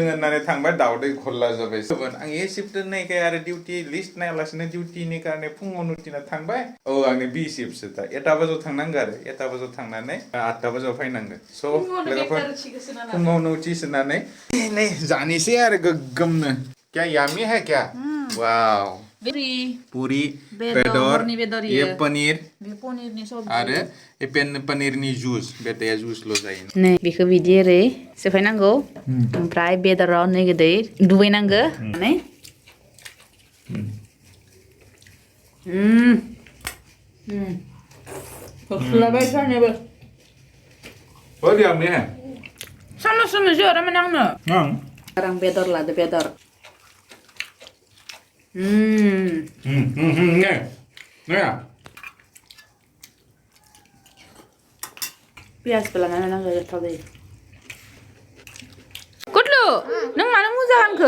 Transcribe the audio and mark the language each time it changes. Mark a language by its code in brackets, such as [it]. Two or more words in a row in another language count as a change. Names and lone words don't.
[brx] होननानै थांबाय दावदै गल्ला जाबाय आं ए शिफ्ट दोननायखाय आरो डिउटि लिस्ट नायालासिनो डिउटिनि कारणे फुङावनो उथिना थांबाय औ आंनि बि शिफ्टसो दा 1ता बाजियाव थांनांगौ आरो 1ता बाजियाव थांनानै 8ता बाजियाव फैनांगो स' लोगोफोर फुङावनो उथिसोनानै नै जानोसै आरो गोग्गोमनो [hi] क्या यामी है क्या वाव [brx] पूरी बेदर ये पनीर आरो ए पनीरनि जुस बेटाया जुसल' जायो नै बेखौ बिदि ओरै सेफायनांगौ ओमफ्राय बेदराव नै गोदै दुबैनांगो नै खोख्लाबाय सानैबो [hi] बहुत यामी है [brx] सामसनो जोरा माने आं बेदर लादो बेदर ने पियाजबो लानानै नांगौ गोथाव जायो कुटलु नों मानो मुजा गानखो